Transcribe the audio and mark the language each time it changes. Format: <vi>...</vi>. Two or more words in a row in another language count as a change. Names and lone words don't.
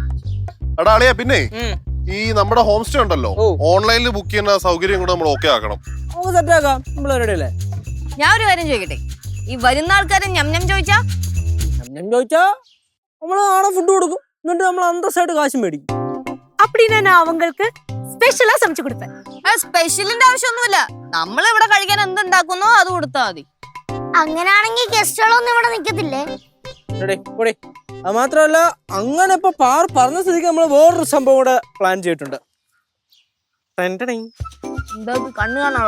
<ml>എടാ അളിയാ, പിന്നെ ഈ നമ്മുടെ</ml> <en>home stay</en> <ml>ഉണ്ടല്ലോ, ഓൺലൈനിൽ ബുക്ക് ചെയ്യുന്ന സൗകര്യം കൂടെ നമ്മൾ ഓക്കെ ആക്കണം. നമുക്ക് സെറ്റാക്കാം, നമ്മൾ റെഡിയല്ലേ? ഞാൻ ഒരു കാര്യം ചോദിക്കട്ടെ, ഈ വരുന്ന ആൾക്കാരെ ഞം ചോദിച്ചാ നമ്മള് ആണോ ഫുഡ് കൊടുക്കും, എന്നിട്ട് നമ്മൾ അന്തസ്സായിട്ട് കാശും മേടിക്കും.</ml> <ta>அப்படின்னா நான் அவங்களுக்கு ஸ்பெஷலா சமைச்சு கொடுப்பேன்.</ta> <ml>സ്പെഷ്യലിന്റെ ആവശ്യമൊന്നുമില്ല, നമ്മൾ ഇവിടെ കഴിക്കാൻ എന്തുണ്ടാക്കുന്നോ അത് കൊടുത്താൽ മതി. അങ്ങനാണെങ്കിൽ ഗസ്റ്റുകളൊന്നും ഇവിടെ നിക്കത്തില്ലേ? അത് മാത്രമല്ല, അങ്ങനെ ഇപ്പൊ പറഞ്ഞ സ്ഥിതിക്ക് നമ്മൾ വേറൊരു സംഭവം കൂടെ പ്ലാൻ ചെയ്തിട്ടുണ്ട്. എന്താ കണ്ണു കാണാനുള്ള</ml>